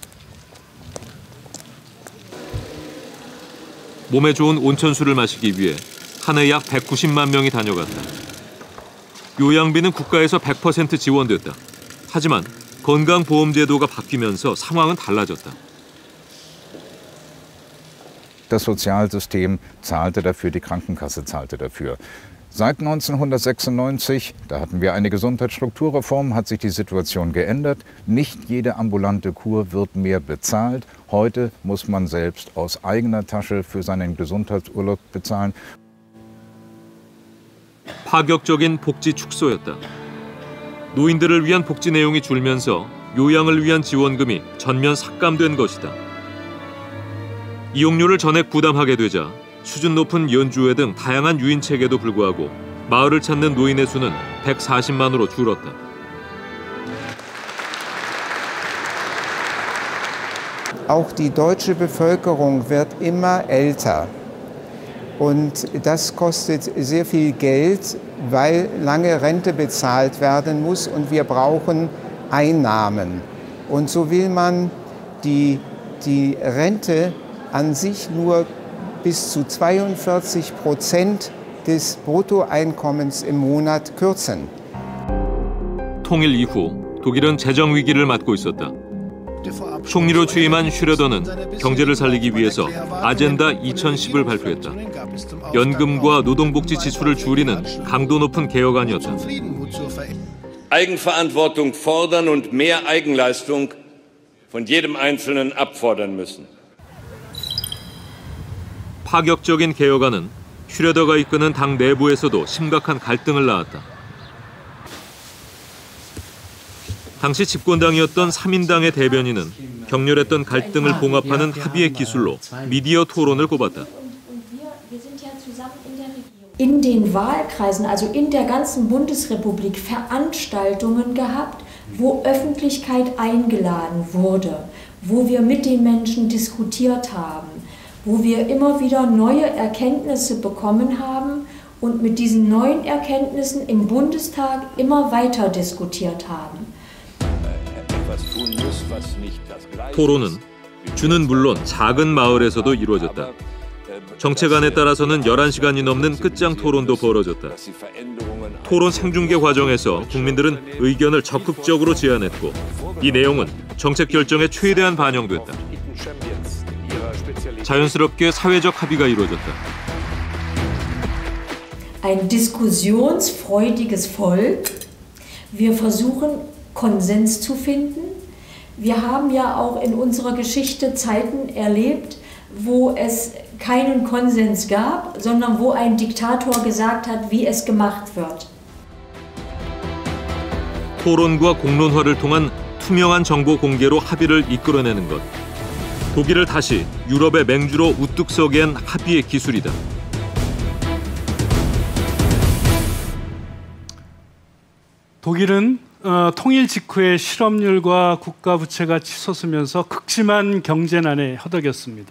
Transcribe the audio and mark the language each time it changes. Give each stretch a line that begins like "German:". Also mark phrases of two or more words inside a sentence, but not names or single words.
Korean: 몸에 좋은 온천수를 마시기 위해 한 해 약 190만 명이 다녀갔다. 요양비는 국가에서 100% 지원됐다. 하지만 건강보험제도가 바뀌면서 상황은 달라졌다.
German: Das Sozialsystem zahlte dafür, die Krankenkasse zahlte dafür. Seit 1996, da hatten wir eine Gesundheitsstrukturreform, hat sich die Situation geändert. Nicht jede ambulante Kur wird mehr bezahlt. Heute muss man selbst aus eigener Tasche für seinen Gesundheitsurlaub bezahlen.
Korean: 파격적인 복지 축소였다. 노인들을 위한 복지 내용이 줄면서 요양을 위한 지원금이 전면 삭감된 것이다. 이용료를 전액 부담하게 되자 수준 높은 연주회 등 다양한 유인책에도 불구하고 마을을 찾는 노인의 수는 140만으로 줄었다.
German: Auch die deutsche Bevölkerung wird immer älter. Und das kostet sehr viel Geld, weil lange Rente bezahlt werden muss und wir brauchen Einnahmen. Und so will man die Rente an sich nur bis zu 42% des Bruttoeinkommens im Monat kürzen.
Korean: 통일 이후 독일은 재정 위기를 맞고 있었다. 총리로 취임한 슈레더는 경제를 살리기 위해서 아젠다 2010을 발표했다. 연금과 노동복지 지출을 줄이는 강도 높은 개혁안이었다.
German: Eigenverantwortung fordern und mehr Eigenleistung von jedem Einzelnen abfordern müssen.
Korean: 파격적인 개혁안은 슈레더가 이끄는 당 내부에서도 심각한 갈등을 낳았다. 당시 집권당이었던 3인당의 대변인은 격렬했던 갈등을 봉합하는 합의의 기술로 미디어 토론을 꼽았다.
German: In den Wahlkreisen, also in der ganzen Bundesrepublik, Veranstaltungen gehabt, wo Öffentlichkeit eingeladen wurde, wo wir mit den Menschen diskutiert haben, wo wir immer wieder neue Erkenntnisse bekommen haben und mit diesen neuen Erkenntnissen im Bundestag immer weiter diskutiert haben.
Korean: 토론은 주는 물론 작은 마을에서도 이루어졌다. 정책안에 따라서는 11시간이 넘는 끝장 토론도 벌어졌다. 토론 생중계 과정에서 국민들은 의견을 적극적으로 제안했고 이 내용은 정책 결정에 최대한 반영됐다. 자연스럽게 사회적 합의가 이루어졌다.
German: Ein diskussionsfreudiges Volk. Wir versuchen Konsens zu finden. Wir haben ja auch in unserer Geschichte Zeiten erlebt, wo es keinen Konsens gab, sondern wo ein Diktator gesagt hat, wie es gemacht wird.
Korean: 토론과 공론화를 통한 투명한 정보 공개로 합의를 이끌어내는 것. 독일을 다시 유럽의 맹주로 우뚝 서게 한 합의의 기술이다. 독일은 통일 직후에 실업률과 국가 부채가 치솟으면서 극심한 경제난에 허덕였습니다.